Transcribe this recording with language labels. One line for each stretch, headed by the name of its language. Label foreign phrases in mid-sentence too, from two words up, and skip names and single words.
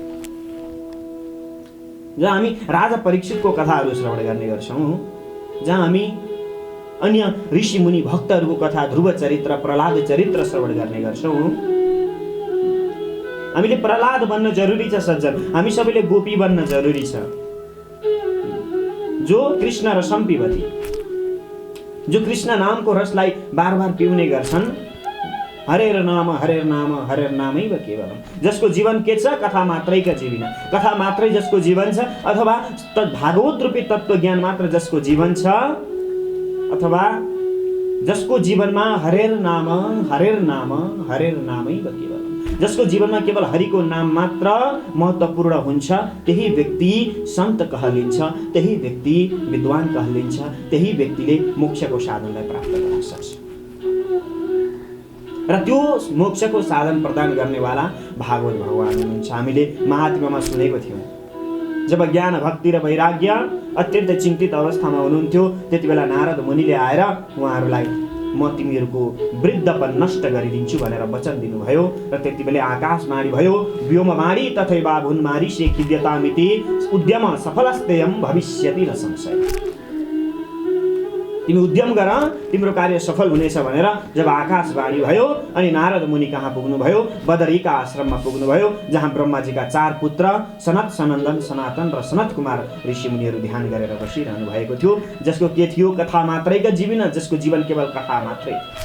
Nepali: जहाँ हामी राजा परीक्षितको कथाहरू श्रवण गर्ने गर्छौँ, जहाँ हामी अन्य ऋषि मुनि भक्तहरूको कथा ध्रुव चरित्र प्रहलाद चरित्र श्रवण गर्ने गर्छौँ, हामीले प्रहलाद बन्न जरुरी छ सज्जन, हामी सबैले गोपी बन्न जरुरी छ, जो कृष्ण रसम्पीवती, जो कृष्ण नामको रसलाई बार बार पिउने गर्छन्।
Sanskrit: हरेर नाम हरेर नामैव केवलम,
Nepali: जसको जीवन के छ कथा मात्रैका जीविन, कथा मात्रै जसको जीवन छ अथवा भागवत रूपी तत्त्व ज्ञान मात्र जसको जीवन छ अथवा जसको जीवनमा
Sanskrit: हरेर नाम नामैव केवलम,
Nepali: जसको जीवनमा केवल हरिको नाम मात्र महत्त्वपूर्ण हुन्छ, त्यही व्यक्ति सन्त कहलिन्छ, त्यही व्यक्ति विद्वान कहलिन्छ, त्यही व्यक्तिले मोक्षको साधनलाई प्राप्त गर्न सक्छ। र त्यो मोक्षको साधन प्रदान गर्नेवाला भागवत भगवान हुनुहुन्छ। हामीले महात्म्यमा सुनेको थियौँ, जब ज्ञान भक्ति र वैराग्य अत्यन्तै चिन्तित अवस्थामा हुनुहुन्थ्यो, त्यति बेला नारद मुनिले आएर उहाँहरूलाई म तिमीहरूको वृद्धपन नष्ट गरिदिन्छु भनेर वचन दिनुभयो। र त्यति बेला आकाशवाणी भयो,
Sanskrit: व्योमवाणी तथैवा भुन्मारी शेखिद्यतामिति उद्यम सफलस्तेयम भविष्यति न संशय।
Nepali: तिमी उद्यम गर, तिम्रो कार्य सफल हुनेछ भनेर जब आकाशवाणी भयो अनि नारद मुनि कहाँ पुग्नुभयो, बदरीका आश्रममा पुग्नुभयो, जहाँ ब्रह्माजीका 4 पुत्र सनत, सनन्दन, सनातन र सनत कुमार ऋषि मुनिहरू ध्यान गरेर बसिरहनु भएको थियो, जसको के थियो कथा मात्रैका जीवन, जसको जीवन केवल कथा मात्रै।